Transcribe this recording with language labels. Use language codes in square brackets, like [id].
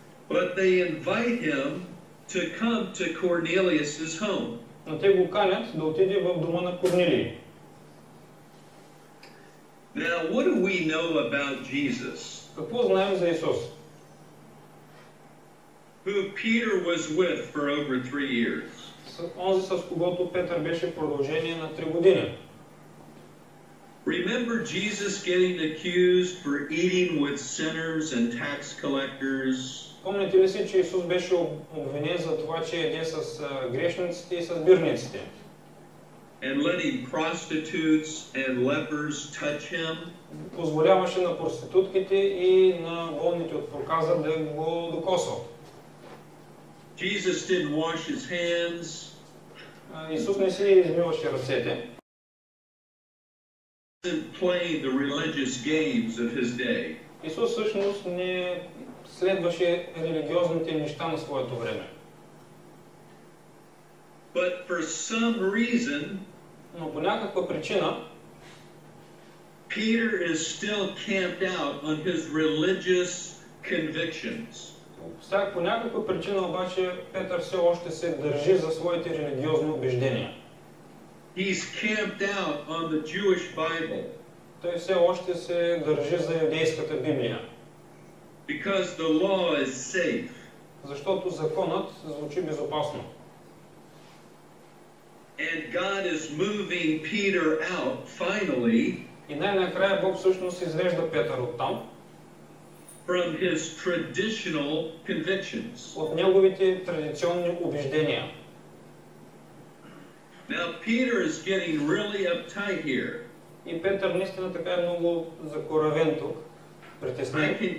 [en] But they invite him to come to Cornelius's home. [bg] но те го канят да отиде в дома на Корнилий. [en] Now, what do we know about Jesus, [bg] Какво знаем за Исус? [en] who Peter was with for over 3 years? [bg] Онзи, с когото Петър беше в продължение на 3 години. [en] Remember Jesus getting accused for eating with sinners and tax collectors? [bg] Помните ли си, че Исус беше обвинен за това, че еде с грешниците и с бирниците? [en] And letting prostitutes and lepers touch him? [bg] Позволяваше на проститутките и на болните от проказа да го докосват. [en] Jesus didn't wash his hands. [bg] Исус не си измиваше ръцете. [en] Didn't play the religious games of his day. [bg] Исус всъщност не следваше религиозните неща на своето време. [en] But for some reason, [bg] Но по някаква причина [en] Peter is still camped out on his religious convictions. [bg] По някаква причина обаче Петър все още се държи за своите религиозни убеждения. [en] He's camped out on the Jewish Bible. [bg] Той все още се държи за юдейската Библия. [en] Because the law is safe. [bg] Защото законът звучи безопасно. [en] And God is moving Peter out finally [bg] И най-накрая Бог всъщност извежда Петър оттам, [en] from his traditional convictions. [bg] от неговите традиционни убеждения. [en] Now Peter is getting really uptight here. [bg] И Петър наистина така е много закоравен тук, притеснен.